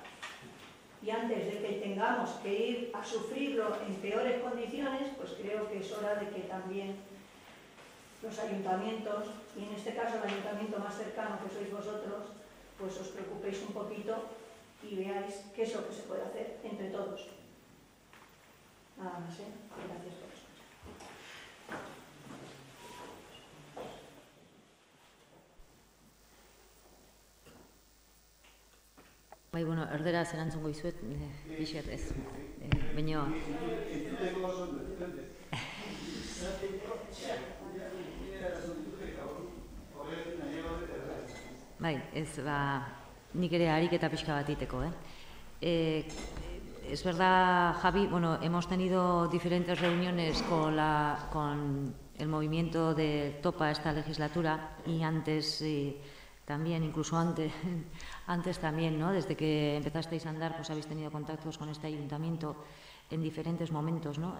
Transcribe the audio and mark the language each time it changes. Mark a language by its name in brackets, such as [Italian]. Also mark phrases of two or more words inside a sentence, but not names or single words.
[Spanish] Y antes de que tengamos que ir a sufrirlo en peores condiciones, pues creo que es hora de que también los ayuntamientos, y en este caso el ayuntamiento más cercano que sois vosotros, pues os preocupéis un poquito y veáis qué es lo que se puede hacer entre todos. Nada más, Gracias por escuchar. [Basque] Bai, bueno, erderaz erantzungo izuet, Bixer, ez, baina... Bai, ez, nik ere ariketa pixka bat iteko, [Spanish] Es verdad, Javi, bueno, hemos tenido diferentes reuniones con el movimiento de Topa esta legislatura y antes también, incluso antes también, ¿no? Desde que empezasteis a andar, pues habéis tenido contactos con este ayuntamiento en diferentes momentos, ¿no?